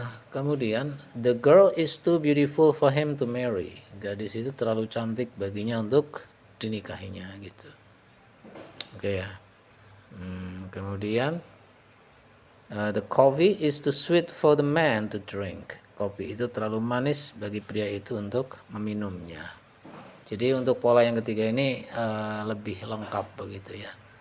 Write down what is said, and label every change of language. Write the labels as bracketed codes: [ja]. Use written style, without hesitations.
[id] Kemudian [en] the girl is too beautiful for him to marry. [id] Gadis itu terlalu cantik baginya untuk dinikahinya gitu. Oke ya. Kemudian [en] the coffee is too sweet for the man to drink. [id] Kopi itu terlalu manis bagi pria itu untuk meminumnya. Jadi untuk pola yang ketiga ini lebih lengkap begitu ya.